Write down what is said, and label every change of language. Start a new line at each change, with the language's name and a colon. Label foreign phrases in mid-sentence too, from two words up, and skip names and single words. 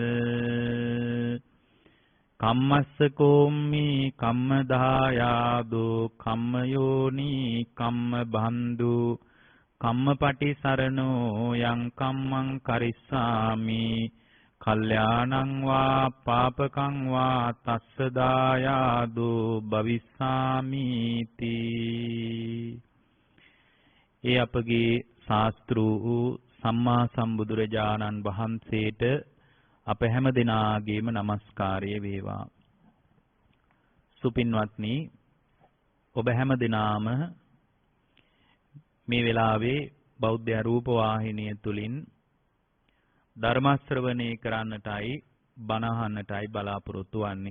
Pali: කම්මස්ස කෝම්මි කම්මදායාදෝ කම්මයෝනි කම්මබන්දු කම්මපටිසරණෝ යං කම්මං කරිස්සාමි කල්යාණං වා පාපකං වා තස්ස දායාදු භවිස්සාමි තී.
Sinhala: ඒ අපගේ ශාස්ත්‍රූ සම්මා සම්බුදුරජාණන් වහන්සේට අප හැම දිනාගේම নমස්කාරය වේවා. සුපින්වත්නි, ඔබ හැම දිනාම මේ වෙලාවේ බෞද්ධ රූප වාහිනිය තුලින් ධර්ම ශ්‍රවණය කරන්නටයි බණ අහන්නටයි බලාපොරොත්තු වන්නේ.